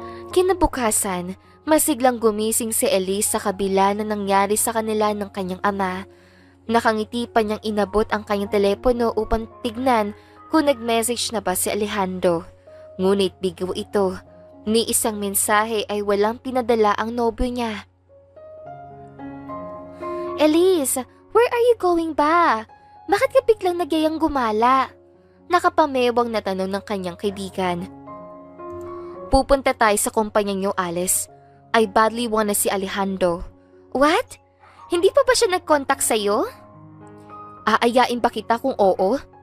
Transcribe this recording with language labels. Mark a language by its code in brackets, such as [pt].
[tl] Kinabukasan, masiglang gumising si Elise sa kabila na nangyari sa kanila ng kanyang ama. Nakangiti pa niyang inabot ang kanyang telepono upang tignan kung nag-message na ba si Alejandro. Ngunit bigo ito, ni isang mensahe ay walang pinadala ang nobyo niya. [en] Elise, where are you going ba? [tl] Bakit ka biglang nagyayang gumala? Nakapamewang na tanong ng kanyang kaibigan. Pupunta tayo sa kumpanya niyo, Alice. [en] I badly want [tl] na si Alejandro. What? Hindi pa ba siya nag-contact sa'yo? Aayain ba kita kung oo?